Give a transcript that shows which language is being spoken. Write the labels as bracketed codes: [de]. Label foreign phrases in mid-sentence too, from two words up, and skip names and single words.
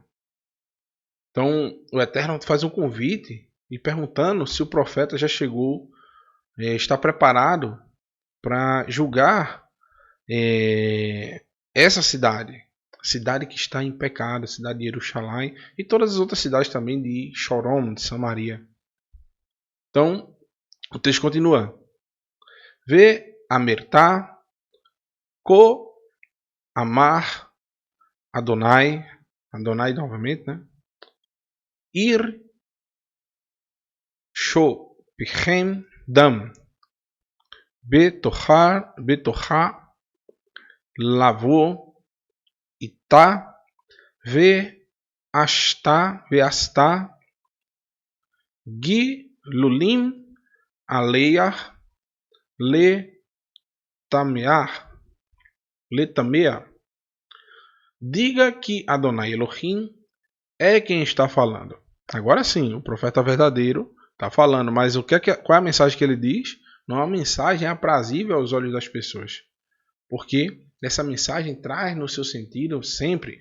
[pt] Então o Eterno faz um convite e perguntando se o profeta já chegou, está preparado para julgar essa cidade que está em pecado, a cidade de Jerusalém e todas as outras cidades também de Chorom, de Samaria. Então o texto continua. [he] ואמרת, כה אמר אדני [pt] novamente, né? [he] עיר שפכת דם בתוכה לבוא עתה ועשתה גלולים עליה לטמאה. [pt] Diga que Adonai Elohim é quem está falando. Agora sim, o profeta verdadeiro está falando, mas qual é a mensagem que ele diz? Não é uma mensagem aprazível aos olhos das pessoas. Porque essa mensagem traz no seu sentido sempre.